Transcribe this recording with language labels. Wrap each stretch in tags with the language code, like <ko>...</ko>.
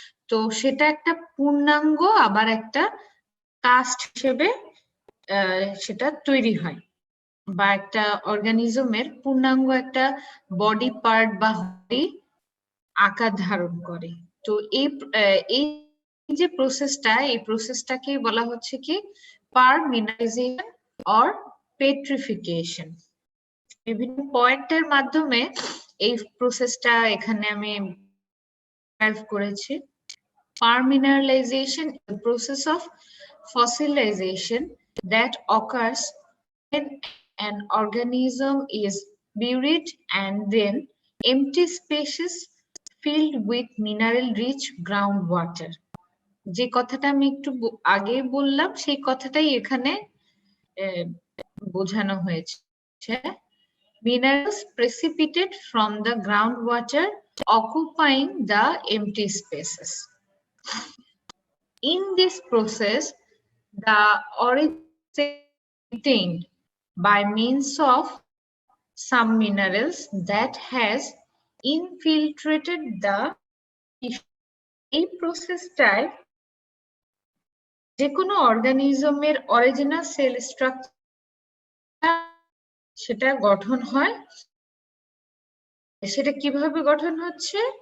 <bn>তো সেটা একটা পূর্ণাঙ্গ আবার একটা কাস্ট হিসেবে সেটা তৈরি হয়, বা একটা অর্গানিজমের পূর্ণাঙ্গ একটা বডি পার্ট বা আকার ধারণ করে। তো এই যে প্রসেসটা, এই প্রসেসটাকে বলা হচ্ছে কি পারমিনারাইজেশন অর পেট্রিফিকেশন। বিভিন্ন পয়েন্টের মাধ্যমে এই প্রসেসটা এখানে আমি ড্রাইভ করেছি।</bn> <en>Permineralization is the process of fossilization that occurs when an organism is buried and then empty spaces filled with mineral-rich groundwater.</en> <bn>যে কথাটা আমি একটু আগে বললাম সেই কথাটাই এখানে বোঝানো হয়েছে।</bn> <en>Minerals precipitate from the groundwater occupying the empty spaces. In this process, the origin is retained by means of some minerals that has infiltrated the tissue.</en> <bn>এই প্রসেসটায় যে কোনো অর্গানিজমের অরিজিনাল সেল স্ট্রাকচার সেটা গঠন হয়। সেটা কিভাবে গঠন হচ্ছে?</bn>